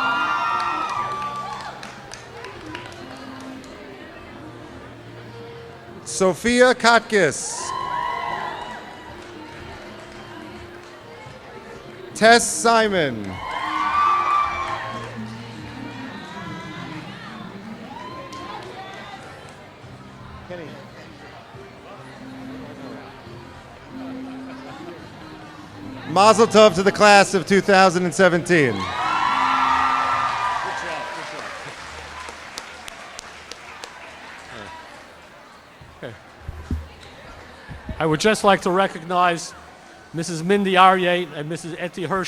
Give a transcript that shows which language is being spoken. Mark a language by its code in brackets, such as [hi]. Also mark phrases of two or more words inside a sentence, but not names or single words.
[en] Sophia Kotkis. Tess Simon. Kenny. [he] Mazel tov [en] to the class of 2017. I would just like to recognize Mrs. Mindy Aryeh and Mrs.